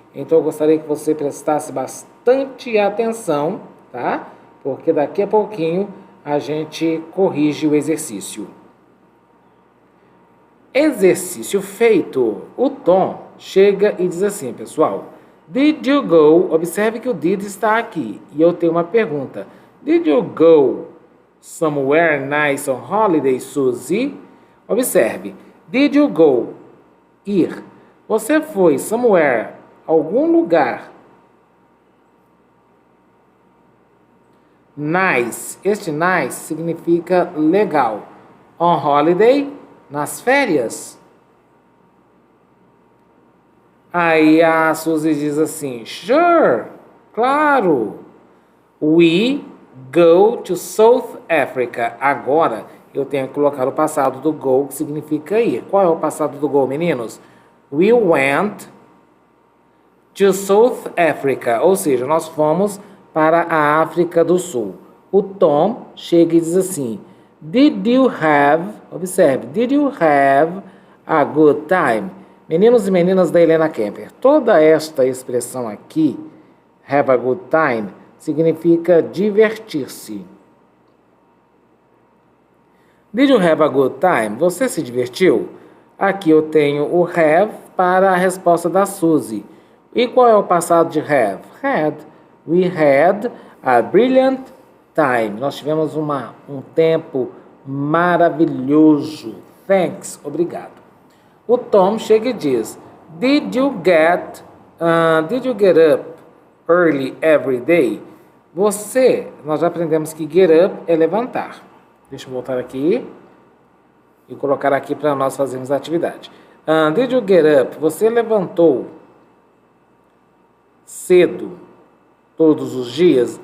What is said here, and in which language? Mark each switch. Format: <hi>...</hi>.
<pt>Então eu gostaria que você prestasse bastante atenção, tá? Porque daqui a pouquinho a gente corrige o exercício. Exercício feito. O Tom chega e diz assim, pessoal.</pt> <en>Did you go?</en> <pt>Observe que o did está aqui. E eu tenho uma pergunta.</pt> <en>Did you go somewhere nice on holiday, Suzy?</en> <pt>Observe.</pt> <en>Did you go?</en> <pt>Ir. Você foi somewhere, algum lugar. Nice. Este nice significa legal.</pt> <en>On holiday,</en> <pt>nas férias. Aí a Suzy diz assim, sure, claro.</pt> <en>We go to South Africa.</en> <pt>Agora eu tenho que colocar o passado do go, que significa ir. Qual é o passado do go, meninos?</pt> <en>We went to South Africa.</en> <pt>Ou seja, nós fomos para a África do Sul. O Tom chega e diz assim, did you have, observe,</pt> <en>did you have a good time?</en> <pt>Meninos e meninas da Helena Kemper, toda esta expressão aqui,</pt> <en>have a good time,</en> <pt>significa divertir-se.</pt> <en>Did you have a good time?</en> <pt>Você se divertiu? Aqui eu tenho o have para a resposta da Suzy. E qual é o passado de</pt> <en>have? Had. We had a brilliant time.</en> <pt>Nós tivemos um tempo maravilhoso.</pt> <en>Thanks.</en> <pt>Obrigado. O Tom chega e diz,</pt> <en>Did you get up early every day?</en> <pt>Nós já aprendemos que get up é levantar. Deixa eu voltar aqui e colocar aqui para nós fazermos a atividade.</pt> <en>Did you get up?</en> <pt>Você levantou cedo todos os dias?</pt>